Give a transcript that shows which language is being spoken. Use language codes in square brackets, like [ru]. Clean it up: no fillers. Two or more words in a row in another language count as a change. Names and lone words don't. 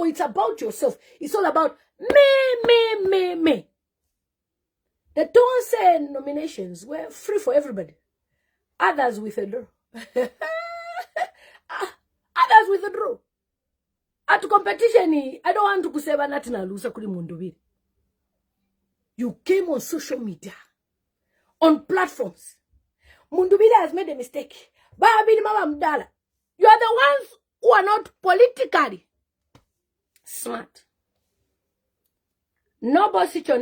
[en] Or it's about yourself? It's all about me. The Tonse nominations were free for everybody. Others withdraw. Others withdraw. At competition, I don't want to say nothing [bem] na lusa kuli [en] Mundubile. You came on social media, on platforms. Mundubile has made a mistake. You are the ones who are not politically smart. No position.